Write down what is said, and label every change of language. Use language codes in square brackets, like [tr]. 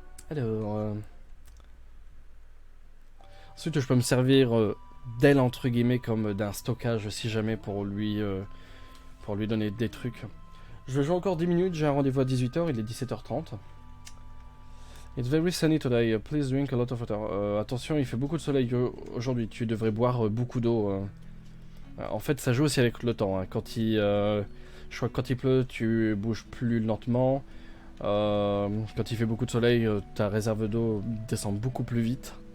[fr] Alors... Ensuite, je peux me servir d'elle, entre guillemets, comme d'un stockage, si jamais, pour lui donner des trucs. Je vais jouer encore 10 minutes, j'ai un rendez-vous à 18h, il est 17h30. [en] It's very sunny today, please drink a lot of water. [fr] Attention, il fait beaucoup de soleil aujourd'hui, tu devrais boire beaucoup d'eau. En fait, ça joue aussi avec le temps. Hein. Je crois que quand il pleut, tu bouges plus lentement. Quand il fait beaucoup de soleil, ta réserve d'eau descend beaucoup plus vite.